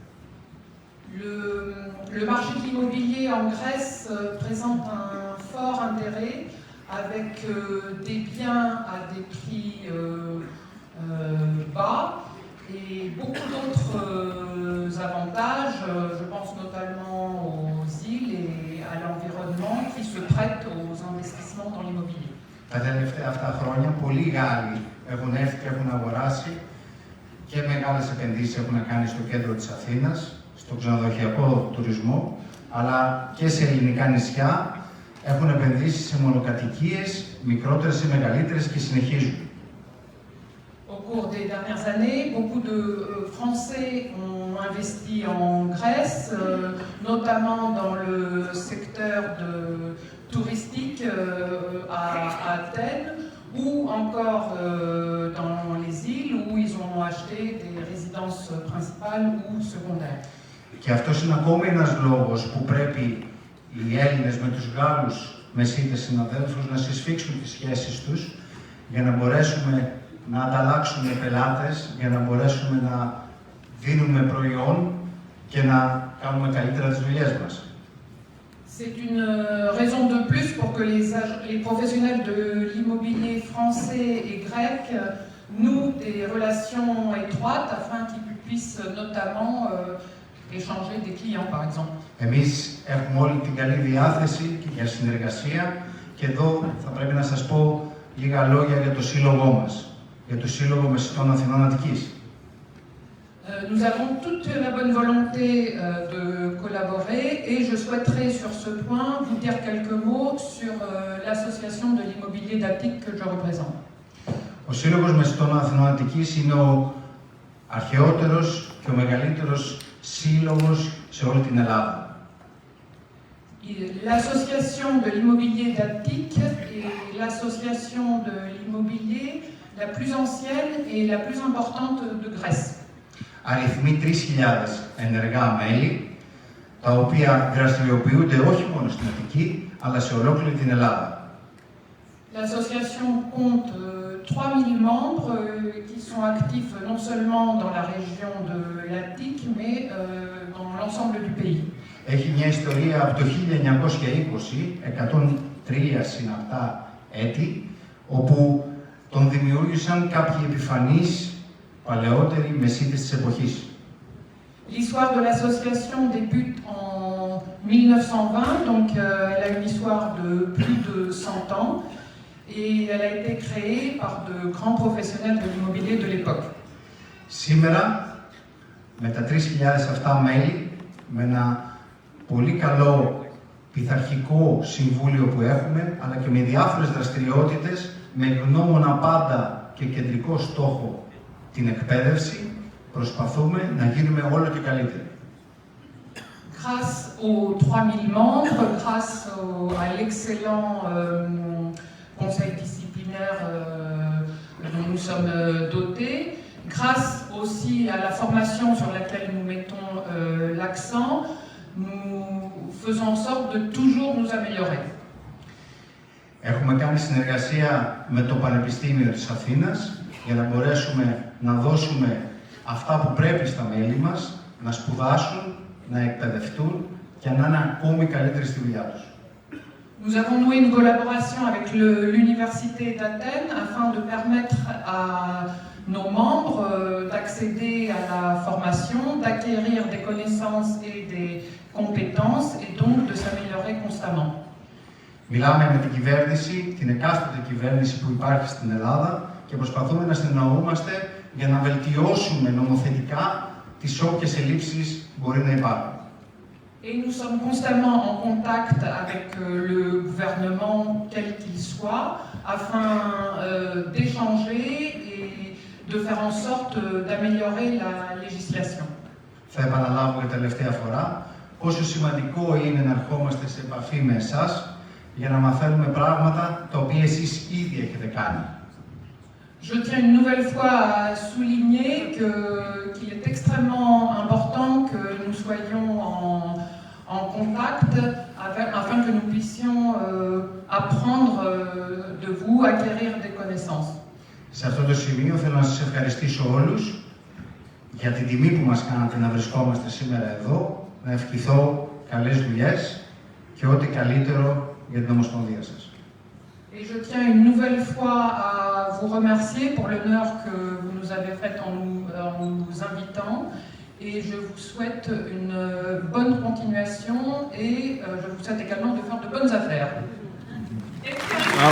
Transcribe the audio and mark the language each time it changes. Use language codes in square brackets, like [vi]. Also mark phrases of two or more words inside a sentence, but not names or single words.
[fr] Le marché de l'immobilier en Grèce présente un fort intérêt avec des biens à des prix bas et beaucoup d'autres avantages, je pense notamment aux îles et à l'environnement qui se prêtent aux investissements dans l'immobilier. [el] Τα τελευταία αυτά χρόνια πολλοί Γάλλοι έχουν έρθει και έχουν αγοράσει και μεγάλες επενδύσεις έχουν κάνει στο κέντρο της Αθήνας, στο ξενοδοχειακό τουρισμό, αλλά και σε ελληνικά νησιά έχουν επενδύσει σε μονοκατοικίες, μικρότερες ή μεγαλύτερες και συνεχίζουν. [fr] Au cours des dernières années, beaucoup de Français ont investi en Grèce, notamment dans le secteur touristique à Athènes, ou encore dans les îles où ils ont acheté des résidences principales ou secondaires. [el] Και αυτός είναι ακόμη ένας λόγος που πρέπει οι Έλληνες με τους Γάλλους μεσίτες συναδέλφους να συσφίξουν τις σχέσεις τους για να μπορέσουμε να ανταλλάξουμε πελάτες, για να μπορέσουμε να δίνουμε προϊόν και να κάνουμε καλύτερα τις δουλειές μας. [fr] C'est une raison de plus pour que les professionnels de l'immobilier français et grec nouent des relations étroites afin qu'ils puissent notamment échanger des clients, par exemple. [el] Εμείς έχουμε όλη την καλή διάθεση και για συνεργασία και εδώ θα πρέπει να σας πω λίγα λόγια για το σύλλογό μας, για το Σύλλογο Μεσητών Αθηνών Αττικής. [fr] Nous avons toute la bonne volonté de collaborer et je souhaiterais sur ce point vous dire quelques mots sur l'association de l'immobilier d'Attique que je représente. [el] Ο Σύλλογος Μεσητών Αθηνών Αττικής είναι ο αρχαιότερος και ο μεγαλύτερος σύλλογος σε όλη την Ελλάδα. [fr] L'association de l'immobilier d'Attique est l'association de l'immobilier la plus ancienne et la plus importante de Grèce. [el] Αριθμεί 3.000 ενεργά μέλη, τα οποία δραστηριοποιούνται όχι μόνο στην Αττική, αλλά σε ολόκληρη την Ελλάδα. [fr] L'association compte 3 000 membres qui sont actifs non seulement dans la région de l'Attique, mais dans l'ensemble du pays. [el] Έχει μια ιστορία από το 1920, 103 συναπτά έτη, όπου τον δημιούργησαν κάποιοι επιφανείς παλαιότεροι μεσίτες της εποχής. [fr] L'histoire de l'association débute en 1920, donc elle a une histoire de plus de 100 ans et elle a été créée par de grands professionnels de l'immobilier de l'époque. [el] Σήμερα, με τα 3.000 αυτά μέλη, με ένα πολύ καλό πειθαρχικό συμβούλιο που έχουμε, αλλά και με διάφορες δραστηριότητες, με γνώμονα πάντα και κεντρικό στόχο την εκπαίδευση, προσπαθούμε να γίνουμε όλο και καλύτεροι. [fr] Grâce aux 3 000 membres, grâce à l'excellent conseil disciplinaire dont nous sommes dotés, grâce aussi à la formation sur laquelle nous mettons l'accent, nous faisons en sorte de toujours nous améliorer. [el] Έχουμε κάνει συνεργασία με το Πανεπιστήμιο της Αθήνας για να μπορέσουμε να δώσουμε αυτά που πρέπει στα μέλη μας, να σπουδάσουν, να εκπαιδευτούν και να είναι ακόμη καλύτεροι στη δουλειά τους. [fr] Nous avons noué une collaboration avec l'Université d'Athènes afin de permettre à nos membres d'accéder à la formation, d'acquérir des connaissances et des compétences et donc de s'améliorer constamment. [el] Μιλάμε με την κυβέρνηση, την εκάστοτε κυβέρνηση που υπάρχει στην Ελλάδα και προσπαθούμε να συνεννοούμαστε για να βελτιώσουμε νομοθετικά τις όποιες ελλείψεις μπορεί να υπάρχουν. [fr] Et nous sommes constamment en contact avec le gouvernement, quel qu'il soit, afin d'échanger et de faire en sorte d'améliorer la législation. [el] Θα επαναλάβω για τελευταία φορά πόσο σημαντικό είναι να ερχόμαστε σε επαφή με εσάς για να μαθαίνουμε πράγματα τα οποία εσείς ήδη έχετε κάνει. [fr] Je tiens une nouvelle fois à souligner qu'il est extrêmement important que nous soyons en contact afin que nous puissions apprendre de vous, acquérir des connaissances. [el] Σε αυτό το σημείο θέλω να σας ευχαριστήσω όλους για την τιμή που μας κάνατε να βρισκόμαστε σήμερα εδώ, να ευχηθώ καλές δουλειές και ό,τι καλύτερο για την Ομοσπονδία σας. [fr] Et je tiens une nouvelle fois à vous remercier pour l'honneur que vous nous avez fait en nous invitant. Et je vous souhaite une bonne continuation et je vous souhaite également de faire de bonnes affaires. Bravo.